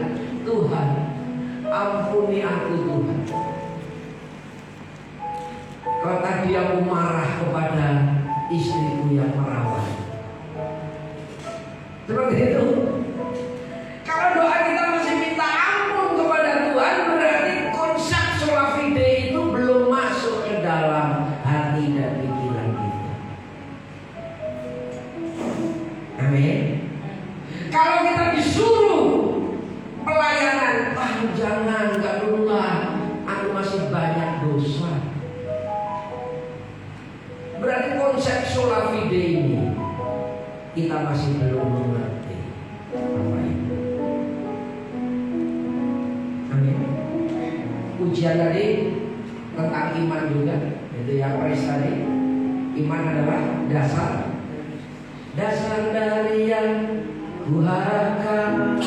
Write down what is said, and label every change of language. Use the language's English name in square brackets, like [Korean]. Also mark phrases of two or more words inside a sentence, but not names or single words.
[Indonesian] Tuhan, ampuni aku Tuhan. Kalau tadi aku marah kepada istriku yang merawat. Seperti itu. Kalau doa kita masih minta ampun kepada Tuhan, berarti konsep [Latin] sola fide [Indonesian] itu belum masuk ke dalam hati dan pikiran kita. Amin. Kalau kita disuruh pelayanan, jangan, enggak dulu lah, aku masih banyak dosa. Berarti konsep [Latin] sola fide [Indonesian] ini kita masih belum mengerti apa itu. Amin. Ujian tadi tentang iman juga, itu yang praise tadi. Iman adalah dasar dari yang kuharapkan.